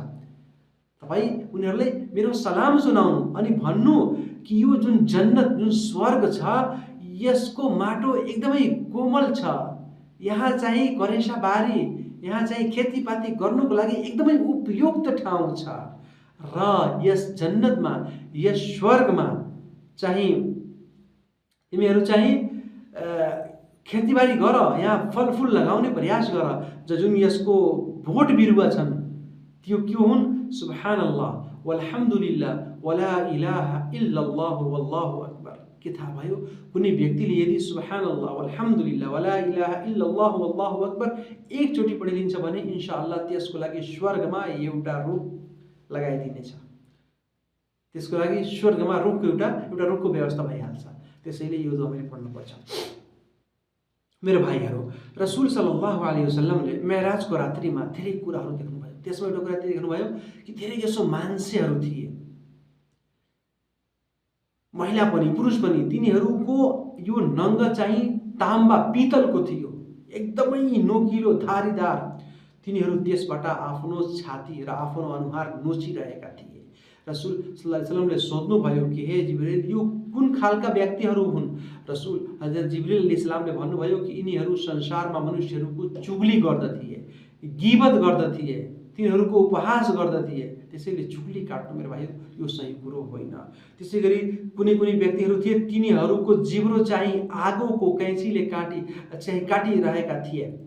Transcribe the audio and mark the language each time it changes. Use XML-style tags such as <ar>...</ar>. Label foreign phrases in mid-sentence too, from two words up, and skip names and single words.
<ne>तपाईँ उनीहरूलाई मेरो सलाम सुनाउनु अनि भन्नु कि यो जुन जन्नत, जुन स्वर्ग छ, यसको माटो एकदमै कोमल छ, यहाँ चाहिँ करेसा बारी, यहाँ चाहिँ खेतीपाती गर्नुको लागि एकदमै उपयुक्त ठाउँ छ र यस जन्नतमा, यस स्वर्गमा चाहिँ तिमीहरू चाहिँ खेतीबारी गर, यहाँ फलफुल लगाउने प्रयास गर। जुन यसको बोट बिरुवा छन् त्यो के हुन्?</ne> <ar>سبحان الله والحمد لله ولا إله إلا الله والله أكبر.</ar> <ne>के थाहा भयो? कुनै व्यक्तिले यदि</ne> <ar>سبحان الله والحمد لله ولا إله إلا الله والله أكبر</ar> <ne>एकचोटि पढिदिन्छ भने इन्शाअल्लाह त्यसको लागि स्वर्गमा एउटा रुख लगाइदिनेछ। त्यसको लागि स्वर्गमा रुखको एउटा रुखको व्यवस्था भइहाल्छ। त्यसैले यो हामीले पढ्नुपर्छ। मेरो भाइहरू, रसुल</ne> <ar>صلى الله عليه وسلم</ar> <ne>मेराजको रात्रिमा धेरै कुराहरू देख्नुभयो। त्यसमा एउटा कुरा देख्नुभयो कि धेरै जसो मान्छेहरू थिए, महिला पनि पुरुष पनि, तिनीहरूको यो नङ्ग चाहिँ ताम्बा पितलको थियो, एकदमै नोकिलो धारीदार। तिनीहरू त्यसबाट आफ्नो छाती र आफ्नो अनुहार नोचिरहेका थिए। रसुल</ne> <ar>صلى الله عليه وسلم</ar> <ne>सोध्नुभयो कि हे जिब्रील, यो कुन खालका व्यक्तिहरू हुन्? रसुल हजरत जिब्रील अलैहिस्सलामले भन्नुभयो कि यिनीहरू संसारमा मनुष्यहरूको चुगली गर्दथिए, गिबत गर्दथिए, तिनीहरूको उपहास गर्दथिए। त्यसैले चुगली काट्नु मेरो भाइ यो सही कुरो होइन। त्यसै गरी कुनै कुनै व्यक्तिहरू थिए, तिनीहरूको जिब्रो चाहिँ आगोको कैँचीले काटिरहेका थिए।</ne>